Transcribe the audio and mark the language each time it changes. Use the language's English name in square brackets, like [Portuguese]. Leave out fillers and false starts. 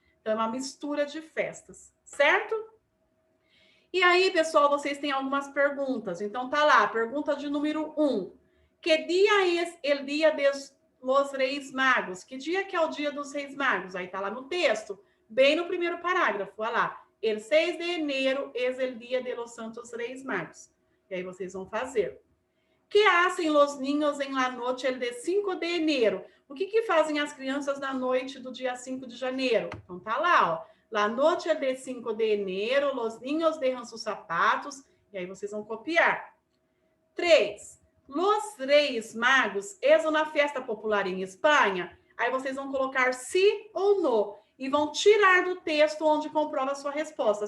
[Portuguese] Então, é uma mistura de festas, certo? E aí, pessoal, vocês têm algumas perguntas. Então, tá lá, pergunta de número 1. Que dia é [Spanish] el dia de los [Portuguese] Reis Magos? Que dia que é o dia dos Reis Magos? Aí tá lá no texto, bem no primeiro parágrafo, olha lá. [Spanish] El 6 de enero es el dia de los Santos Reis Magos. [Portuguese] E aí vocês vão fazer. [Spanish] Que hacen los niños en la noche el de 5 de enero? [Portuguese] O que fazem as crianças na noite do dia 5 de janeiro? Então tá lá, ó. [Spanish] La noche de 5 de enero, los niños dejan sus zapatos. [Portuguese] E aí vocês vão copiar. 3. Los Reis Magos es uma festa popular em Espanha. Aí vocês vão colocar sim ou no. E vão tirar do texto onde comprova a sua resposta.